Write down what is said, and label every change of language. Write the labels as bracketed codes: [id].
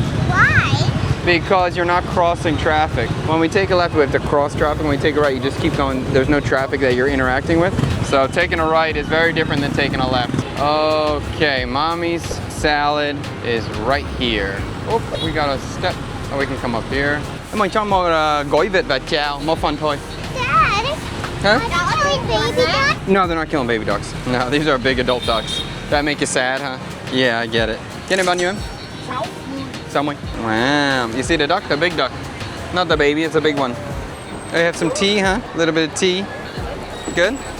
[en] Why? Because you're not crossing traffic. When we take a left, we have to cross traffic. When we take a right, you just keep going. There's no traffic that you're interacting with. So taking a right is very different than taking a left. Okay, Mommy's salad is right here. Oh, we got a step. Oh, we can come up here. [vi] Mình cho một gói vịt và chao, một phần thôi. [en] Dad. Huh? Are they baby ducks? No, they're not killing baby ducks. No, these are big adult ducks. That make you sad, huh? Yeah, I get it. Get it, [vi] bao nhiêu em? [en] 60. Wow, you see the duck? The big duck. Not the baby, it's a big one. They have some tea, huh? A little bit of tea. Good?